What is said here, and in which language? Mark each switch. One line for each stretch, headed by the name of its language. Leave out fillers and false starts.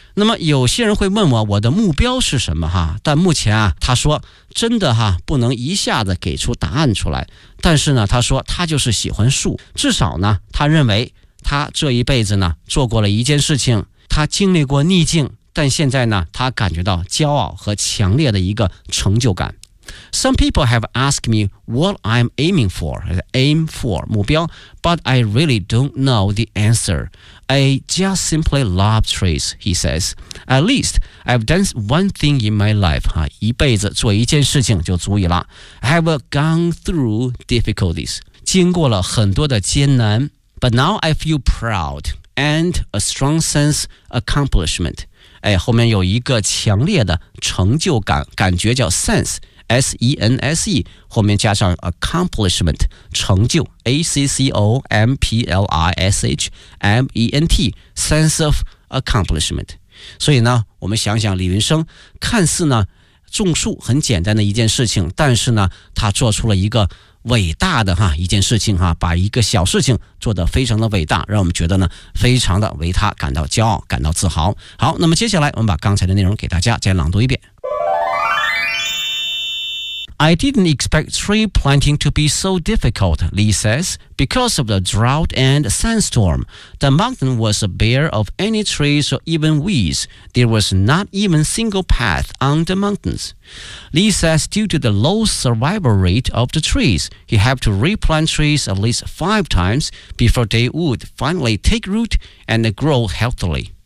Chinese: 那么有些人会问我，我的目标是什么哈？但目前啊，他说真的哈，不能一下子给出答案出来。但是呢，他说他就是喜欢树，至少呢，他认为他这一辈子呢，做过了一件事情，他经历过逆境，但现在呢，他感觉到骄傲和强烈的一个成就感。
English: Some people have asked me what I'm aiming for, aim for,
Chinese: 目标,
English: but I really don't know the answer. I just simply love trees, he says. At least, I've done one thing in my life,
Chinese: 一辈子做一件事情就足以了。
English: Have gone through difficulties,
Chinese: 经过了很多的艰难,
English: but now I feel proud and a strong sense of accomplishment.
Chinese: 哎，后面有一个强烈的成就感，感觉叫 sense,S-E-N-S-E 后面加上 accomplishment 成就 A-C-C-O-M-P-L-I-S-H-M-E-N-T
English: sense of accomplishment。
Chinese: 所以呢我们想想李云生，看似呢种树很简单的一件事情，但是呢他做出了一个伟大的哈一件事情哈，把一个小事情做得非常的伟大，让我们觉得呢非常的为他感到骄傲感到自豪。好，那么接下来我们把刚才的内容给大家再朗读一遍。
English: I didn't expect tree planting to be so difficult, Lee says, because of the drought and sandstorm. The mountain was bare of any trees or even weeds. There was not even single path on the mountains. Lee says due to the low survival rate of the trees, he had to replant trees at least 5 times before they would finally take root and grow healthily.